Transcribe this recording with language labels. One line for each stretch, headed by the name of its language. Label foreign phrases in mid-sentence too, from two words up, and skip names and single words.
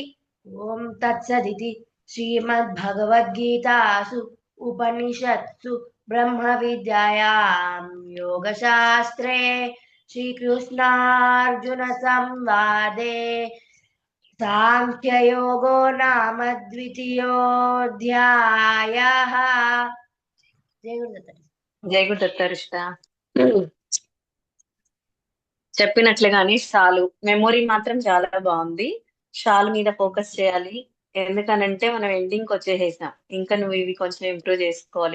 Sanskrit: ॐ तत्सदिति श्रीमद्भगवद्गीतासु उपनिषत्सु ब्रह्मविद्यायां योगशास्त्रे श्रीकृष्णार्जुनसंवादे सांख्ययोगो नाम द्वितीयोऽध्यायः।
Telugu: జై గురుదత్త చెప్పినట్లుగానే షాలు మెమొరీ మాత్రం చాలా బాగుంది. షాల్ మీద ఫోకస్ చేయాలి, ఎందుకనంటే మనం ఎండింగ్ వచ్చేసేసాం. ఇంకా నువ్వు ఇవి కొంచెం ఇంప్రూవ్ చేసుకోవాలి.